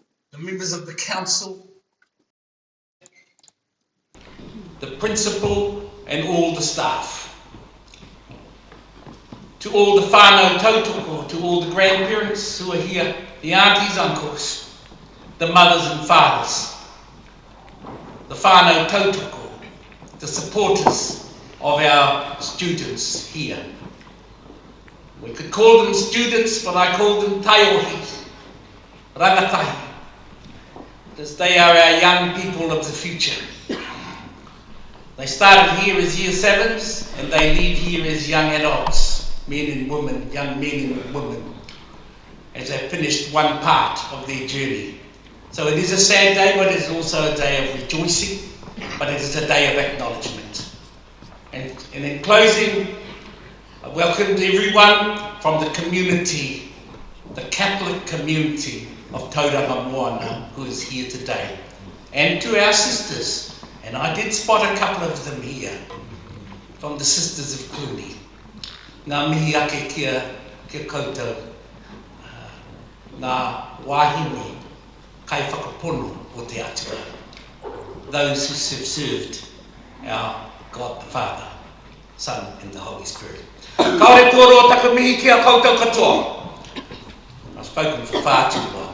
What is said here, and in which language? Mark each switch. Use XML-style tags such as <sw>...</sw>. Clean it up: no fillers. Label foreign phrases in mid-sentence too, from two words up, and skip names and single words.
<en>the members of the council, the principal and all the staff. To all the</en> <mi>whānau tautoko,</mi> <en>to all the grandparents who are here, the aunties, uncles, the mothers and fathers, the</en> <mi>whānau tautoko,</mi> <en>the supporters of our students here. We could call them students, but I call them</en> <mi>taiohi, rangatahi,</mi> <en>because they are our young people of the future. They started here as year 7s and they leave here as young adults, men and women, young men and women, as they finished one part of their journey. So it is a sad day, but it is also a day of rejoicing, but it is a day of acknowledgement. And in closing, I welcome everyone from the community, the Catholic community of Tauranga Moana, who is here today, and to our sisters. And I did spot a couple of them here, from the Sisters of Cluny.</en> <mi>Ngā mihi ake kia koutou, ngā wāhine kai whakapono o te atua.</mi> <en>Those who have served our God the Father, Son and the Holy Spirit.</en> <mi>Kaore tōro taka mihi kia koutou katoa.</mi> <en>I've spoken for far too long.</en>